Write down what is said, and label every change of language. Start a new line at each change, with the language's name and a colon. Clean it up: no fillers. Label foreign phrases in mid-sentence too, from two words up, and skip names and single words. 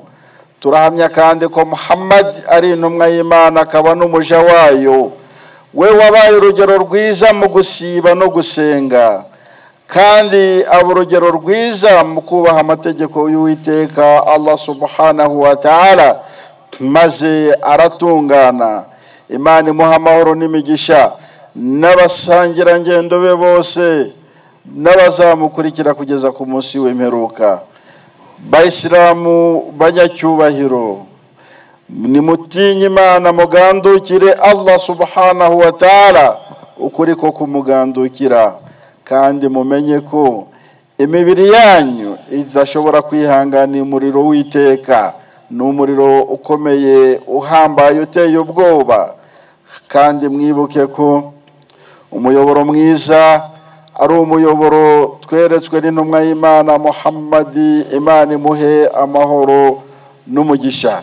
Kinyarwanda: Turahamya kandi ko Muhammad ari intumwa y'Imana akaba n'umuja wayo, we wabaye urugero rwiza mu gusiba no gusenga, kandi aba urugero rwiza mu kubaha amategeko y'Uwiteka Allah
Arabic: سبحانه وتعالى,
Kinyarwanda: maze aratungana. Imana imuha amahoro n'imigisha n'abasangirangendo be bose n'abazamukurikira kugeza ku munsi w'imperuka. Bayisilamu banyacyubahiro, nimutinye Imana mugandukire Allah
Arabic: سبحانه وتعالى
Kinyarwanda: ukuri ko kumugandukira, kandi mumenye ko imibiri yanyu idashobora kwihanganira umuriro w'iteka. Ni umuriro ukomeye uhambaye uteye ubwoba, kandi mwibuke ko umuyoboro mwiza ari umuyoboro tweretswe n'intumwa y'Imana Muhammad, Imana imuhe amahoro n'umugisha.